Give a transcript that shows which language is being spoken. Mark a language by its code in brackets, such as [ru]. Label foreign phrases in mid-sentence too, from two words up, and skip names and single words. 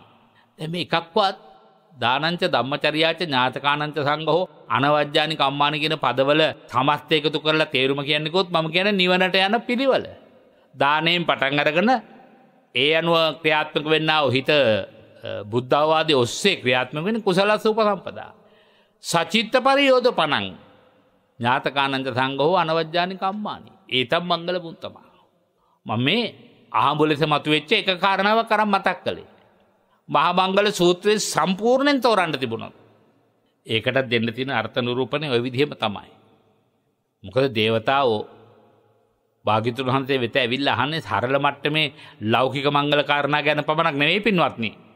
[si] දැන් මේ එකක්වත් [pi] දානංච ධම්මචර්යාච ඥාතකානංච සංඝෝ අනවජ්ජානි කම්මානි [si] කියන පදවල සමස්ත එකතු කරලා තේරුම කියන්නේකොත් මම කියන්නේ නිවනට යන පිළිවෙල. දාණයෙන් පටන් අරගෙන ඒ අනුව ක්‍රියාත්මක වෙන්නා වූ හිත බුද්ධ අවවාදයේ ඔස්සේ ක්‍රියාත්මක වෙන කුසලස් උපසම්පදා. [pi] සචිත්ත පරියෝධපණං ඥාතකානංච සංඝෝ අනවජ්ජානි කම්මානි. ඒතම් මංගල පුත්තම. [si] මම මේ අහඹුලෙස මතුවෙච්ච එක කාරණාවක් අරන් මතක් කළේ. මහා මංගල සූත්‍රයේ සම්පූර්ණයෙන් තෝරන්න තිබුණා. ඒකට දෙන්න තියෙන අර්ථ නිරූපණය ওই විදිහම තමයි. මොකද දේවතාවෝ භාග්‍යවතුන් වහන්සේ වෙත ඇවිල්ලා අහන්නේ සරල මට්ටමේ ලෞකික මංගල කාරණා ගැන පමණක් නෙවෙයි පින්වත්නි.